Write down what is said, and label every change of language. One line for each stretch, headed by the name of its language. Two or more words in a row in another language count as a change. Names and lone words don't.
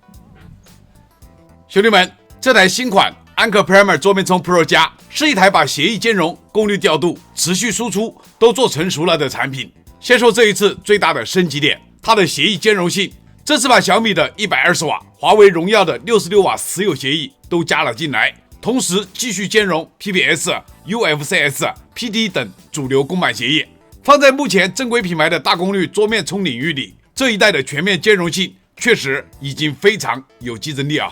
Chinese: 兄弟们，这台新款安克 Primer 桌面冲 Pro 加是一台把协议兼容、功率調度、持續輸出都做成熟了的產品。先說這一次最大的升級點，它的協議兼容性。這次把小米的120瓦、華為榮耀的66瓦持有協議都加了進來，同時繼續兼容 PPS、UFCS、PD 等主流公版協議。放在目前正規品牌的大功率桌面衝領域裡，這一代的全面兼容性確實已經非常有競爭力啊。